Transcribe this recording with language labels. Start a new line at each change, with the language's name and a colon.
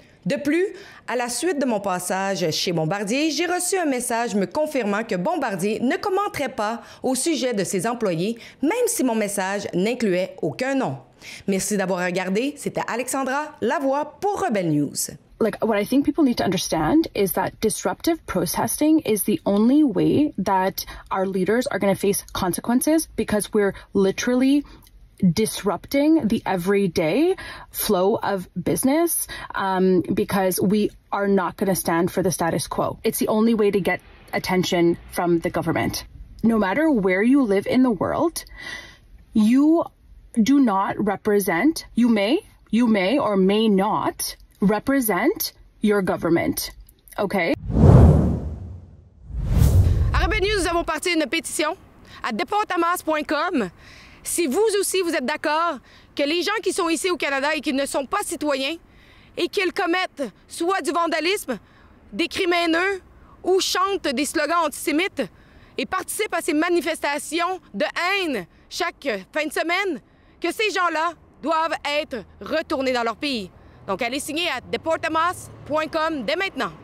French: De plus, à la suite de mon passage chez Bombardier, j'ai reçu un message me confirmant que Bombardier ne commenterait pas au sujet de ses employés, même si mon message n'incluait aucun nom. Merci d'avoir regardé. C'était Alexandra Lavoie pour Rebel News.
English: Like, what I think people need to understand is that disruptive protesting is the only way that our leaders are going to face consequences, because we're literally disrupting the everyday flow of business, because we are not going to stand for the status quo. It's the only way to get attention from the government. No matter where you live in the world, you do not represent, you may or may not represent your government. Okay?
French: À Rebel News, nous avons parti une pétition à deportamas.com. Si vous aussi, vous êtes d'accord que les gens qui sont ici au Canada et qui ne sont pas citoyens et qu'ils commettent soit du vandalisme, des crimes haineux ou chantent des slogans antisémites et participent à ces manifestations de haine chaque fin de semaine, que ces gens-là doivent être retournés dans leur pays. Donc, allez signer à deportamas.com dès maintenant.